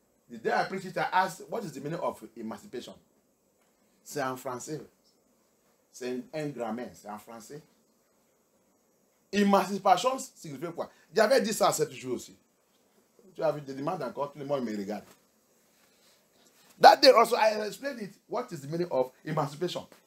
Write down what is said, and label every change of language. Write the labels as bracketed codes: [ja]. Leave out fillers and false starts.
[en] The day I preached it, I asked, what is the meaning of emancipation? [fr] C'est en français. C'est un grammaire, c'est en français. Émancipation signifie quoi? J'avais dit ça 7 jours aussi. Tu as vu des demandes encore, tout le monde me regarde. [en] That day also I explained it. What is the meaning of emancipation?